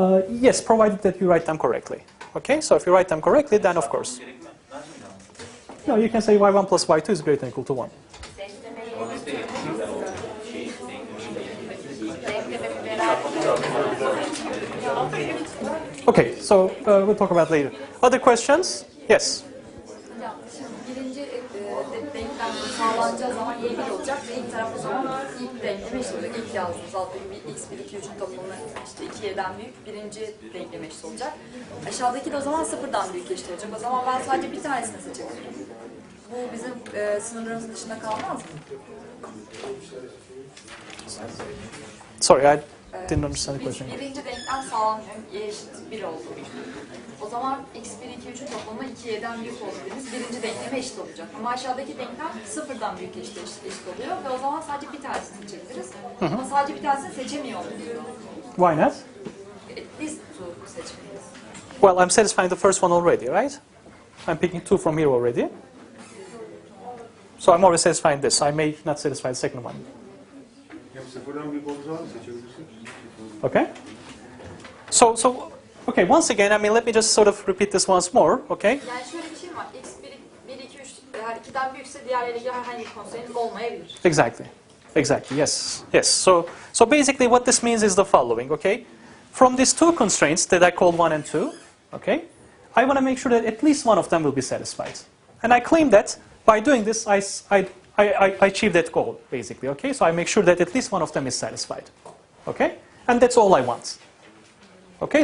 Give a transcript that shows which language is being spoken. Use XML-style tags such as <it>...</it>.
<en>Yes, provided that you write them correctly. Okay, so if you write them correctly, then of course. No, you can say y1 plus y2 is greater than or equal to 1. Okay, so we'll talk about later. Other questions? Yes.</en> <tr>Hocam, şimdi birinci denklem sağlanacağı zaman Y1 olacak ve ilk taraf o zaman ilk denkleme eşit olacak. İlk yazdığımız alttaki bir x1, 2, 3'ün toplamı işte 2'den büyük birinci denkleme eşit olacak. Aşağıdaki de o zaman sıfırdan büyük eşit olacak. O zaman ben sadece bir tanesini seçebilirim. Bu bizim sınırlarımızın dışında kalmaz mı?</tr> <en>Sorry, I didn't understand the question.</en> <tr>Birinci denklem sağlanıyor. Y eşit 1 oldu. O zaman x1, 2, 3'ün toplamı 2y'den büyük olduğumuz birinci denkleme eşit olacak. Ama aşağıdaki denklem sıfırdan büyük eşit oluyor ve o zaman sadece bir tanesini seçebiliriz. Ama sadece bir tanesini seçemiyor oluruz.</tr> <en>Why not? At least two</en> <tr>seçmeliyiz.</tr> <en>Well, I'm satisfying the first one already, right? I'm picking 2 from here already. So I'm already satisfying this. I may not satisfy the second one. Okay. So okay. Once again, I mean, let me just sort of repeat this once more. Okay.</en> <tr>Yani şöyle bir şey var. X1, 2, 3 eğer 2'den büyükse diğerleriyle ilgili herhangi bir constraint olmayabilir.</tr> <en>Exactly. Exactly. Yes. Yes. So basically, what this means is the following. Okay. From these 2 constraints that I call 1 and 2, okay, I want to make sure that at least one of them will be satisfied, and I claim that by doing this, I achieve that goal, basically, okay? So I make sure that at least one of them is satisfied, okay? And that's all I want, okay?</en>